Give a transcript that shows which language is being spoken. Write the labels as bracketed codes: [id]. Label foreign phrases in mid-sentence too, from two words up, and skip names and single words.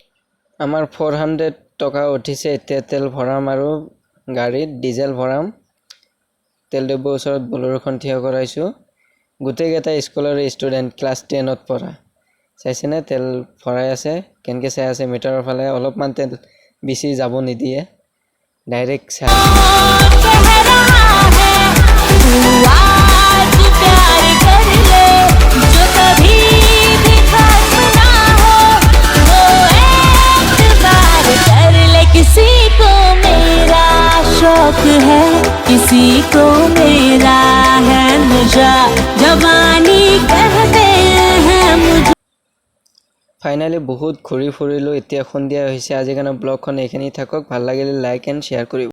[as] আমাৰ 400 টকা উঠিছে। এতিয়া তেল ভৰাম আৰু গাড়ীত ডিজেল ভৰাম। তেল ডিপোৰ ওচৰত বলেৰোখন থিয় কৰাইছোঁ। গোটেইকেইটা [en] school student, [as] ক্লাছ 10ত পঢ়া। চাইছেনে তেল ভৰাই আছে, কেনেকৈ চাই আছে মিটাৰৰ ফালে। অলপমান তেল বেছি যাব নিদিয়ে, ডাইৰেক্ট চাই। [hi] कह रहा है तू आज प्यार कर ले, जो कभी भी खत्म ना हो वो एतबार कर ले। किसी को मेरा शौक है, किसी को मेरा है नशा, जवानी कहते हैं मुझे। [as] ফাইনেলি বহুত ঘূৰি ফুৰিলোঁ। এতিয়া সন্ধিয়া হৈছে। আজিৰ কাৰণে ব্লগখন এইখিনি থাকক। ভাল লাগিলে [en] like and share [as] কৰিব।